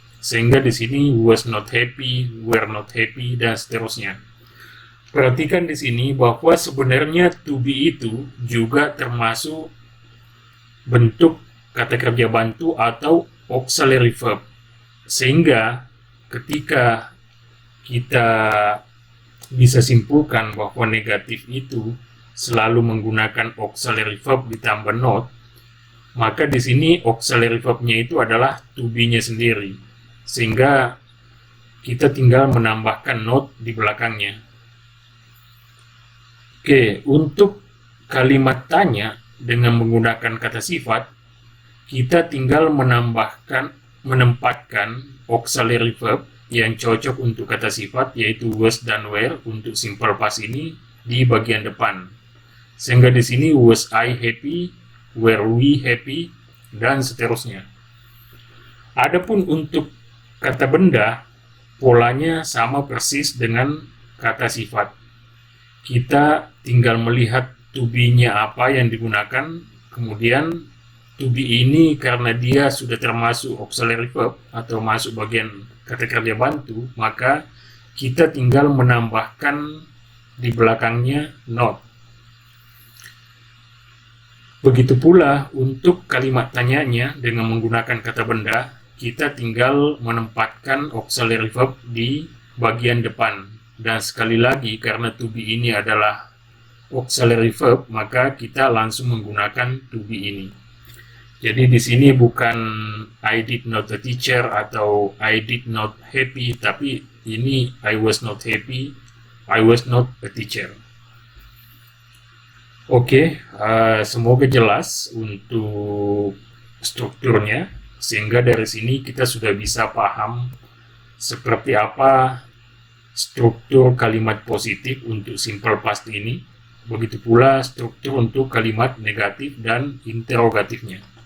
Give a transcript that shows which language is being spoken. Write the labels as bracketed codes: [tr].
[id] Sehingga di sini [en] was not happy, were not happy, [id] dan seterusnya. Perhatikan di sini bahwa sebenarnya to be itu juga termasuk bentuk kata kerja bantu atau auxiliary verb. Sehingga ketika kita bisa simpulkan bahwa negatif itu selalu menggunakan auxiliary verb ditambah not, maka di sini auxiliary verb-nya itu adalah to be-nya sendiri, sehingga kita tinggal menambahkan not di belakangnya. Oke, untuk kalimat tanya dengan menggunakan kata sifat, kita tinggal menempatkan auxiliary verb yang cocok untuk kata sifat, yaitu was dan were untuk simple past ini di bagian depan. Sehingga di sini [en] was I happy, were we happy, [id] dan seterusnya. Adapun untuk kata benda, polanya sama persis dengan kata sifat. Kita tinggal melihat to be-nya apa yang digunakan, kemudian to be ini karena dia sudah termasuk auxiliary verb atau masuk bagian kata kerja bantu, maka kita tinggal menambahkan di belakangnya not. Begitu pula untuk kalimat tanyanya dengan menggunakan kata benda, kita tinggal menempatkan auxiliary verb di bagian depan. Dan sekali lagi, karena to be ini adalah auxiliary verb, maka kita langsung menggunakan to be ini. Jadi di sini bukan [en] I did not a teacher [id] atau [en] I did not happy, [id] tapi ini [en] I was not happy, I was not a teacher. [id] Oke, semoga jelas untuk strukturnya, sehingga dari sini kita sudah bisa paham seperti apa struktur kalimat positif untuk simple past ini. Begitu pula struktur untuk kalimat negatif dan interrogatifnya.